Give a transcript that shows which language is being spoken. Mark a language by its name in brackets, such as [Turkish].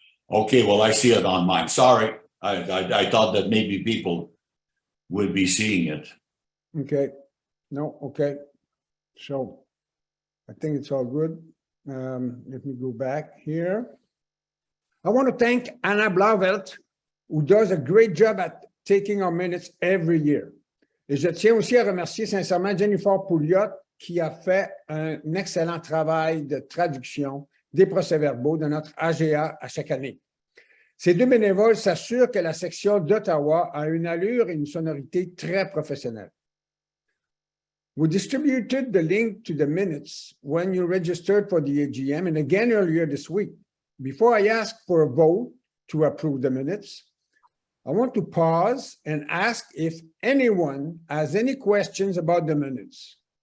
[English] Okay, well, I see it on mine. Sorry, I thought that maybe people would be seeing it. Okay, no, okay. So I think it's all good. Let me go back here. I want to thank Anna Blauvelt, who does a great job at taking our minutes every year. [French] Et je tiens aussi à remercier sincèrement Jennifer Pouliot, qui a fait un excellent travail de traduction des procès-verbaux de notre AGA à chaque année. Ces deux bénévoles s'assurent que la section d'Ottawa a une allure et une sonorité très professionnelle. [English] We distributed the link to the minutes when you registered for the AGM and again earlier this week. Before I ask for a vote to approve the minutes, I want to pause and ask if anyone has any questions about the minutes.